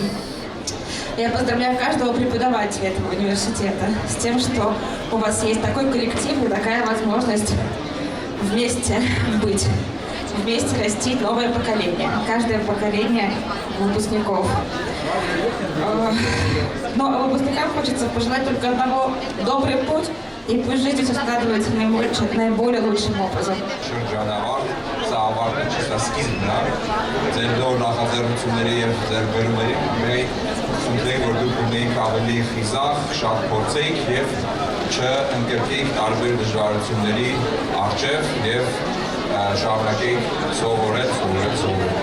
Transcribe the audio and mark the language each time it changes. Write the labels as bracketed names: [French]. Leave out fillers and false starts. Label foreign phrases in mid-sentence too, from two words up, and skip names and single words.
[Russian] Я поздравляю каждого преподавателя этого университета с тем, что у вас есть такой коллектив и такая возможность вместе быть. Вместе растить новое поколение, каждое поколение выпускников. Но выпускникам хочется пожелать только одного: добрый путь, и пусть жизнь все складывается наиболее лучшим образом. [Armenian] Սա ավարտը չստա սկիզբն է, ձեր նոր նախաձեռնությունների և ձեռքբերումների մենք խնդրենք, որ դուք ունեիք ավելի խիզախ, շատ փորձեիք և չընկրկեիք տարբեր դժվարությունների առջև և շարունակեիք սովորել։